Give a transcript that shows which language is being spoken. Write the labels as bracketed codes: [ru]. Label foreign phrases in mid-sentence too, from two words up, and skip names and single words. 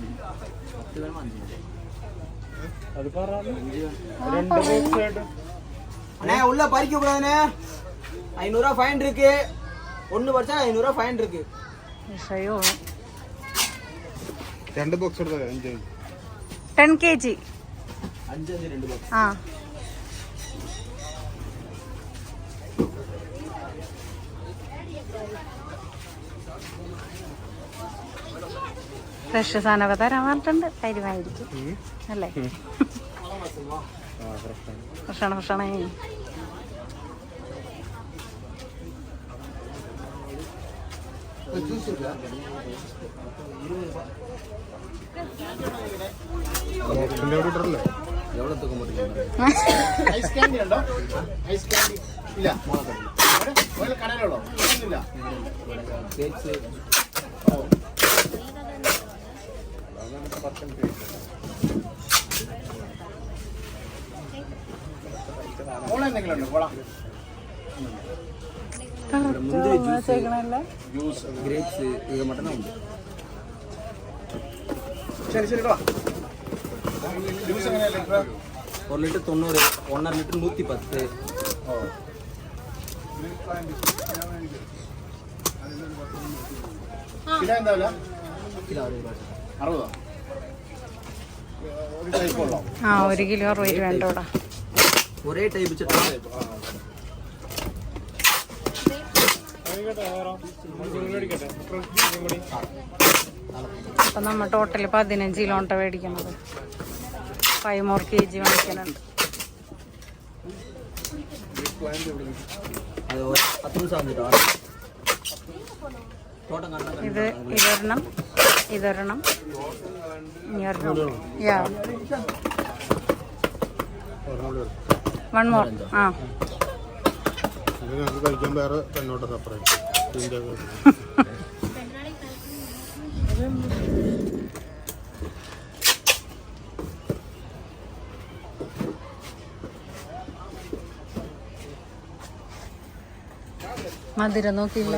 [ta] அண்ணே உள்ள பறிக்க கூடாதுண்ணே. 500 ரூபா ஃபைன் இருக்கு. ஒன்னு பறிச்சா 500 ரூபா ஃபைன் இருக்கு. [ml] വിഷയോ 2 ബോക്സ് എടുത്താൽ 5. 10 kg [ta] 5 2 பாக்ஸ். [ml] ആ ഫ്രഷ് സാധനമൊക്കെ തരാൻ പറഞ്ഞിട്ടുണ്ട്. തരുമായിരിക്കും അല്ലേ? ഫ്രഷാണ് ഫ്രഷാണ്. ബോക്സിന്റെ അവിടെ ഇട്ടല്ലേ? [ta] எவ்வளவு தூக்க மாட்டீங்க? [ml] ഐസ് കാൻഡി ഉണ്ടോ? ഐസ് കാൻഡി ഇല്ല. കടയിലുള്ളോ? ഇല്ല. [ta] கேக்ஸ் [ml] കോള എന്തെങ്കിലും ഉണ്ടോ? കോള ജ്യൂസ് [ta] கிரேப்ஸ் இது மட்டும் தான் உண்டு. [ml] ശരി ശരി കേട്ടോ. ജ്യൂസ് എങ്ങനെയല്ലേ ഇപ്പൊ? 1 ലിറ്റർ 90, 1.5 ലിറ്റർ 110. കിലോ എന്താ വില? കിലോ 60. ഒരു ടൈപ്പ് ഉള്ളോ? ആ 1 കിലോ 60 രൂപ ഉണ്ട് ഇവിടെ. [ta] ஒரே டைப் சட்டா. [ml] അപ്പൊ നമ്മൾ ടോട്ടല് 15 കിലോ ഉണ്ട് മേടിക്കണത്. [en] 5 more kg [ml] വാങ്ങിക്കാനുണ്ട്. [ta] அது ஒரு 10 நிமிஷம் வந்துட்டா. தோட்டம் கண்ணா [ml] ഇത് ഇതൊരെണ്ണം, ഇതൊരെണ്ണം, ഇതൊരെണ്ണം. യാ 1 more. ആ ഇത് നമുക്ക് കഴിക്കാൻ വേറെ തന്നോട്ട് സെപ്പറേറ്റ്. ഇതിൻ്റെ മധുരം നോക്കിയില്ല.